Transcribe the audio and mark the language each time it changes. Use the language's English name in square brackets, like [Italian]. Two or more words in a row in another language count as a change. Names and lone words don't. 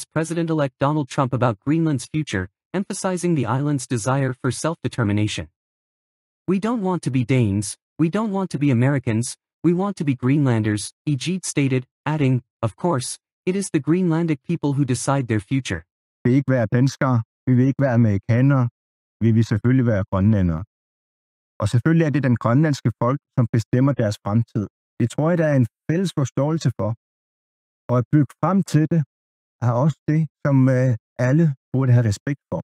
[English] President-elect Donald Trump about Greenland's future, emphasizing the island's desire for self-determination. "We don't want to be Danes, we don't want to be Americans, we want to be Greenlanders," Ejid stated, adding, "Of course, it is the Greenlandic people who decide their future." [Danish] Vi vil ikke være danskere, vi vil ikke være amerikanere, vi vil selvfølgelig være grønlændere. Og selvfølgelig er det den grønlandske folk, som bestemmer deres fremtid. Det tror jeg, der er en fælles forståelse for. Og at bygge frem til det, er også det, som alle burde have respekt for.